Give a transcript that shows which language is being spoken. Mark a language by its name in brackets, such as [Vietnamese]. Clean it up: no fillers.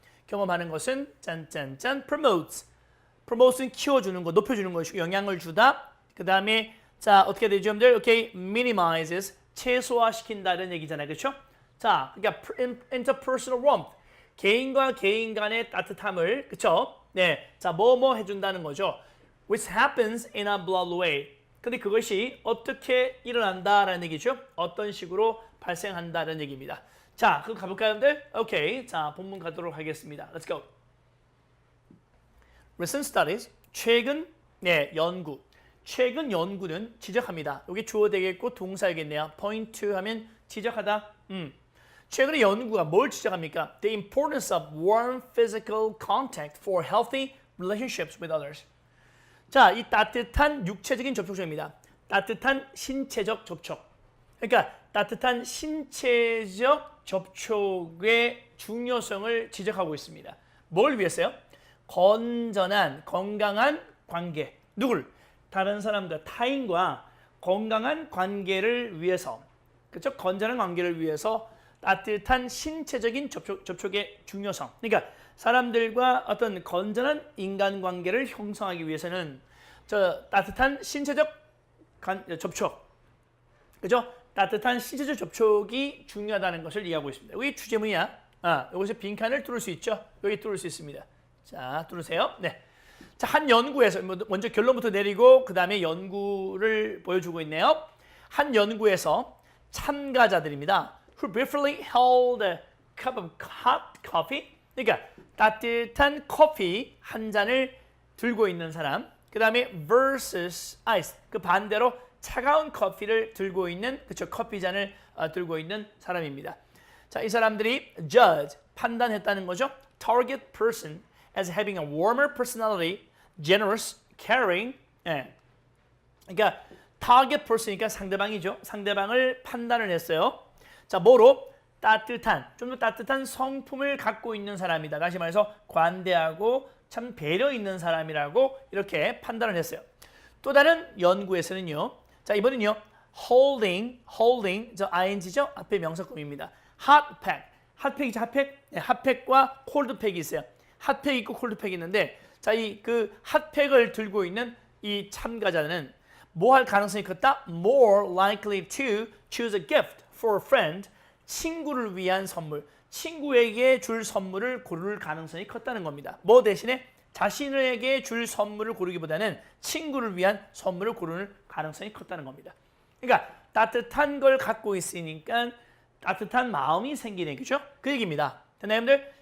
[Korean] 경험하는 것은 짠짠짠 promotes. promote는 키워주는 거, 높여주는 것이고 영향을 주다. 그 다음에 자 어떻게 되죠, 여러분들? 오케이, minimizes 최소화시킨다는 얘기잖아요, 그렇죠? 자, 그러니까 [English] interpersonal warmth, [Korean] 개인과 개인 간의 따뜻함을, 그렇죠? 네, 자 뭐뭐 해준다는 거죠. [English] Which happens in a blood way. [Korean] 근데 그것이 어떻게 일어난다라는 얘기죠. 어떤 식으로 발생한다는 얘기입니다. 자, 그럼 가볼까요, 여러분들? 오케이, 자 본문 가도록 하겠습니다. [English] Let's go. Recent studies, [Korean] 최근 연구. 최근 연구는 지적합니다. 여기 주어 되겠고 동사이겠네요. point to 하면 지적하다. 최근의 연구가 뭘 지적합니까? [English] The importance of warm physical contact for healthy relationships with others. [Korean] 자, 이 따뜻한 육체적인 접촉입니다. 따뜻한 신체적 접촉. 그러니까 따뜻한 신체적 접촉의 중요성을 지적하고 있습니다. 뭘 위해서요? 건전한, 건강한 관계. 누굴? 다른 사람들, 타인과 건강한 관계를 위해서, 그렇죠? 건전한 관계를 위해서 따뜻한 신체적인 접촉의 중요성. 그러니까 사람들과 어떤 건전한 인간관계를 형성하기 위해서는 저 따뜻한 신체적 접촉, 그죠? 따뜻한 신체적 접촉이 중요하다는 것을 이해하고 있습니다. 여기 주제문이야. 여기서 빈칸을 뚫을 수 있죠? 여기 뚫을 수 있습니다. 자, 뚫으세요. 네. 자, 한 연구에서 먼저 결론부터 내리고 그 다음에 연구를 보여주고 있네요. 한 연구에서 참가자들입니다. [English] Who briefly held a cup of hot coffee. [Korean] 그러니까 따뜻한 커피 한 잔을 들고 있는 사람. 그 다음에 versus ice. 그 반대로 차가운 커피를 들고 있는, 그쵸, 커피 잔을 들고 있는 사람입니다. 자, 이 사람들이 judge, 판단했다는 거죠. [English] Target person as having a warmer personality, generous, caring. [Korean] 예. 그러니까 target person이니까 상대방이죠. 상대방을 판단을 했어요. 자, 뭐로? 따뜻한, 좀 더 따뜻한 성품을 갖고 있는 사람이다. 다시 말해서 관대하고 참 배려 있는 사람이라고 이렇게 판단을 했어요. 또 다른 연구에서는요. 자, 이번엔요. holding, 저 ing죠? 앞에 명사구입니다. hotpack, 핫팩이죠, 핫팩? 네, 핫팩과 콜드팩이 있어요. 핫팩 있고 콜드팩이 있는데, 자, 이 그 핫팩을 들고 있는 이 참가자는 뭐 할 가능성이 컸다? [English] More likely to choose a gift for a friend. [Korean] 친구를 위한 선물, 친구에게 줄 선물을 고를 가능성이 컸다는 겁니다. 뭐 대신에 자신에게 줄 선물을 고르기보다는 친구를 위한 선물을 고르는 가능성이 컸다는 겁니다. 그러니까 따뜻한 걸 갖고 있으니까 따뜻한 마음이 생기는 거죠. 그 얘기입니다. 됐나요, 여러분들?